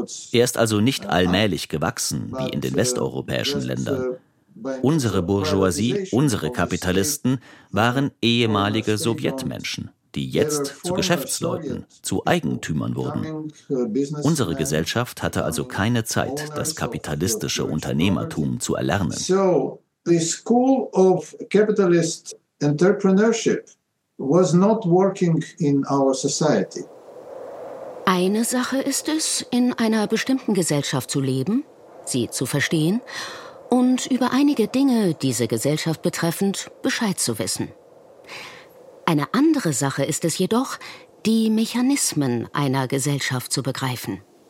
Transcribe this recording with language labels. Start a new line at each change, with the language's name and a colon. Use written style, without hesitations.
German: Er ist also nicht allmählich gewachsen wie in den westeuropäischen Ländern. Unsere Bourgeoisie, unsere Kapitalisten waren ehemalige Sowjetmenschen, die jetzt zu Geschäftsleuten, zu Eigentümern wurden. Unsere Gesellschaft hatte also keine Zeit, das kapitalistische Unternehmertum zu erlernen.
English: So, the school of capitalist entrepreneurship was not working in our society.
German: Eine Sache ist es, in einer bestimmten Gesellschaft zu leben, sie zu verstehen und über einige Dinge, diese Gesellschaft betreffend, Bescheid zu wissen. Eine andere Sache ist es jedoch, die Mechanismen einer Gesellschaft zu begreifen.